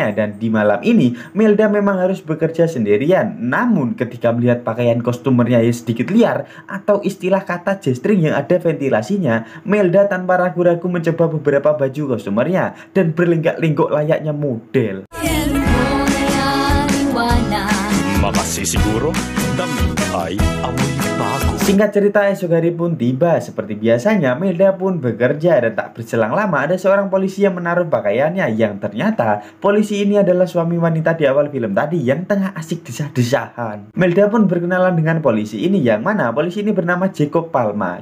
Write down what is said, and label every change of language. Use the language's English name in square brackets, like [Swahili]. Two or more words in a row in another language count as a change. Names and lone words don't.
[Indonesian] Dan di malam ini Melda memang harus bekerja sendirian. Namun ketika melihat pakaian kostumernya yang sedikit liar, atau istilah kata G-string yang ada ventilasinya, Melda tanpa ragu-ragu mencoba beberapa baju kostumernya dan berlenggak-lenggok layaknya model. [Filipino] Makasisiguro, damit ay amoy bago. [Indonesian] Singkat cerita, esok hari pun tiba. Seperti biasanya, Melda pun bekerja, dan tak berselang lama ada seorang polisi yang menaruh pakaiannya, yang ternyata polisi ini adalah suami wanita di awal film tadi yang tengah asik desah-desahan. Melda pun berkenalan dengan polisi ini, yang mana polisi ini bernama Jacob Palma.